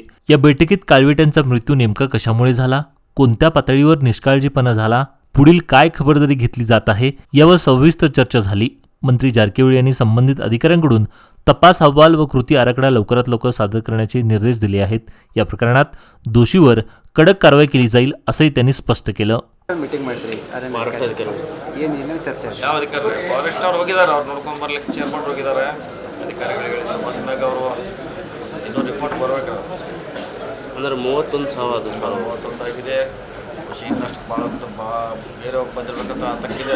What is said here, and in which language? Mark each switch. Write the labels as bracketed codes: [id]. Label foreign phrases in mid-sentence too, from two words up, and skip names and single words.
[mr] या बैठकीत काळविटांचा मृत्यू नेमका कशामुळे झाला, कोणत्या पातळीवर निष्काळजीपणा झाला, पुढील काय खबरदारी घेतली जात आहे यावर सविस्तर चर्चा झाली. मंत्री जारकिहोळी यांनी संबंधित अधिकाऱ्यांकडून तपास अहवाल व कृती आराखडा लवकरात लवकर सादर करण्याचे निर्देश दिले आहेत. या प्रकरणात दोषीवर कडक कारवाई केली जाईल असंही त्यांनी स्पष्ट केलं. [kn] ಮೀಟಿಂಗ್ ಮಾಡಿದ್ರಿ ಏನೇನು ಚರ್ಚೆ ಯಾವ ಅಧಿಕಾರಿ ಫಾರೆಸ್ಟ್ ಅವ್ರು ಹೋಗಿದ್ದಾರೆ, ಅವ್ರು ನೋಡ್ಕೊಂಡು ಬರ್ಲಿಕ್ಕೆ ಚೇರ್ಮನ್ ಹೋಗಿದ್ದಾರೆ. ಅಧಿಕಾರಿಗಳಿಗೆ ಹೇಳಿದ್ರು ಬಂದ್ಮ್ಯಾಗ ಅವರು ಇನ್ನೂ ರಿಪೋರ್ಟ್ ಬರ್ಬೇಕು. ಅಂದ್ರೆ 31 ಸಾವು ಅದು 31 ಆಗಿದೆ. ಇನ್ನಷ್ಟು ಭಾಳ ಬೇರೆ ಬಂದಿರ್ಬೇಕಂತ ತಕ್ಕಿದ್ದಾರೆ.